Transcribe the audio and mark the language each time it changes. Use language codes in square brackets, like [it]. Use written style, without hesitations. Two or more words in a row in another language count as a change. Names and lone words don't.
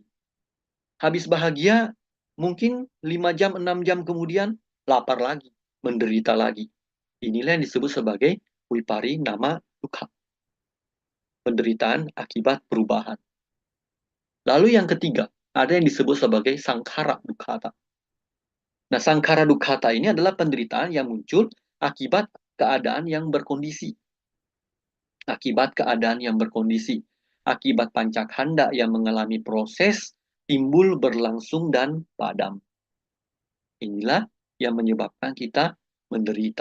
[id] Habis bahagia, mungkin 5 jam, 6 jam kemudian, lapar lagi, menderita lagi. Inilah yang disebut sebagai [pi] viparinama dukkha. [id] Penderitaan akibat perubahan. Lalu yang ketiga, ada yang disebut sebagai [pi] sankhara dukkha. [id] Nah, [pi] sankhara dukkha [id] ini adalah penderitaan yang muncul akibat keadaan yang berkondisi. Akibat keadaan yang berkondisi. Akibat pancakkhanda yang mengalami proses timbul, berlangsung, dan padam. Inilah yang menyebabkan kita menderita.